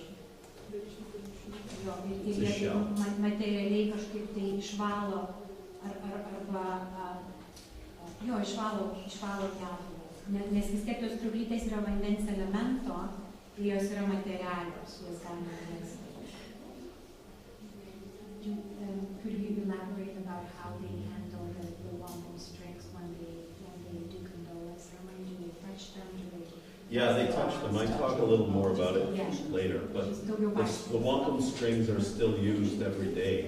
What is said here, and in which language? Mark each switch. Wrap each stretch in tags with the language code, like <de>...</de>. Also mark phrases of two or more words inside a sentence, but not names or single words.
<lt>Jo, ir jie materialiai kažkaip tai išvalo išvalo gedulą. Nes vis tiek tos kriauklytės yra vandens elemento, ir jos yra materialios, jas galima rasti.</lt> <en>Could you elaborate about how they handle the wampum strings when they do condolence ceremony? Do they touch them? Yeah, they touch them. I talk a little more about it later, but the wampum strings are still used every day.</en>